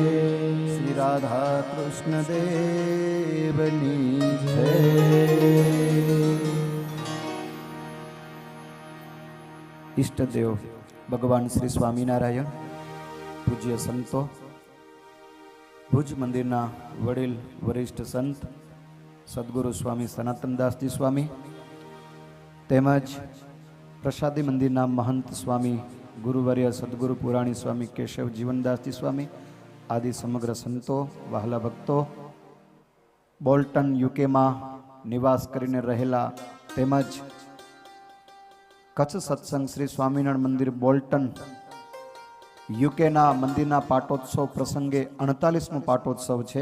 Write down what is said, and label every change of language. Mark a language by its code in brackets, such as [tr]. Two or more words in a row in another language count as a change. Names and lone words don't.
[gu] શ્રી રાધા કૃષ્ણ દેવની જય। ઇષ્ટ દેવ ભગવાન શ્રી સ્વામિનારાયણ પૂજ્ય સંતો ભુજ મંદિરના વડીલ વરિષ્ઠ સંત સદ્ગુરુ સ્વામી સનાતનદાસજી સ્વામી તેમજ પ્રસાદી મંદિરના મહંત સ્વામી ગુરુવર્ય સદગુરુ પુરાણી સ્વામી કેશવ જીવનદાસજી સ્વામી આદિ સમગ્ર સંતો વહાલા ભક્તો બોલ્ટન યુકેમાં નિવાસ કરીને રહેલા તેમજ કચ્છ સત્સંગ શ્રી સ્વામિનારાયણ મંદિર બોલ્ટન યુકેના મંદિરના પાટોત્સવ પ્રસંગે 48મો પાટોત્સવ છે।